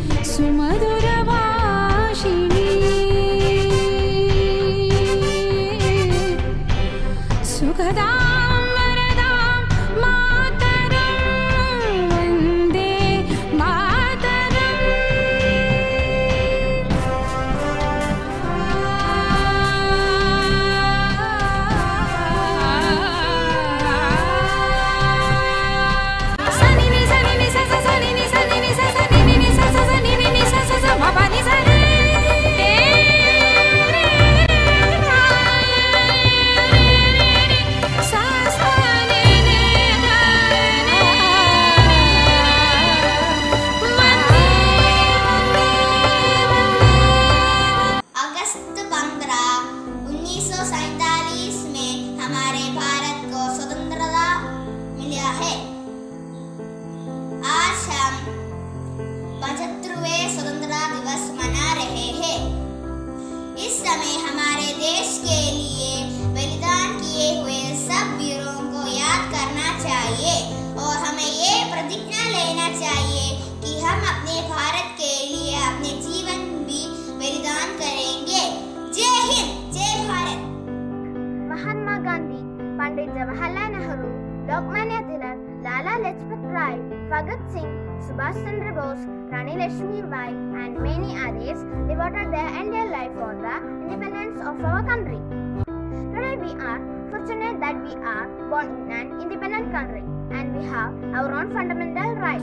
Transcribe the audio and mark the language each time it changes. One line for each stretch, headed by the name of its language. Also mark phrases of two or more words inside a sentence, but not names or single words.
Sanskrit: सुमधुरभाषिणीं सुखदां वरदां मातरं वन्दे मातरम् सनिनि सनिनि स स सनिनि सनिनि स स निनि स स स निनि नि स स स म प नि स रे स स नि नि ध नि वन्दे
Hindi: अगस्त 15, 1947 में हमारे भारत को स्वतंत्रता मिला है। आज हम 75वें स्वतंत्रता दिवस मना रहे हैं। इस समय हमारे देश के लिए बलिदान किए हुए सब वीरों को याद करना चाहिए और हमें ये प्रतिज्ञा लेना चाहिए कि हम अपने भारत के लिए अपने जीवन भी बलिदान करेंगे। जय हिंद, जय भारत।
English: Mahatma Gandhi, Pandit Jawaharlal Nehru, Lokmanya Tilak, Lala Lajpat Rai, Bhagat Singh, Subhash Chandra Bose, Rani Lakshmi Bai, and many others devoted their entire life for the independence of our country. Today we are fortunate that we are born in an independent country and we have our own fundamental rights.